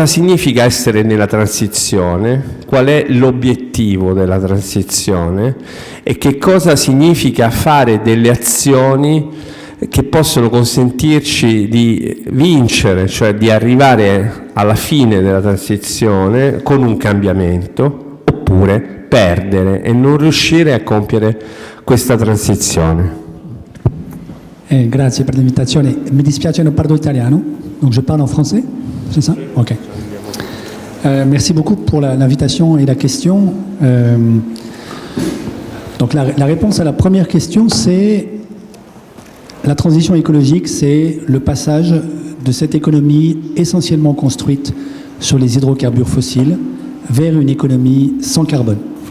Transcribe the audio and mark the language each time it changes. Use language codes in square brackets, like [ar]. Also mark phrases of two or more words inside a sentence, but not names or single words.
[it] significa essere nella transizione, qual è l'obiettivo della transizione e che cosa significa fare delle azioni che possono consentirci di vincere, cioè di arrivare alla fine della transizione con un cambiamento, oppure perdere e non riuscire a compiere questa transizione. Grazie per l'invitazione. Mi dispiace, non parlo italiano, [fr] donc je parle en français, c'est ça? Ok. Merci beaucoup pour l'invitation et la question. Donc la réponse à la première question, c'est la transition écologique, c'est le passage de cette économie essentiellement construite sur les hydrocarbures fossiles vers une économie sans carbone.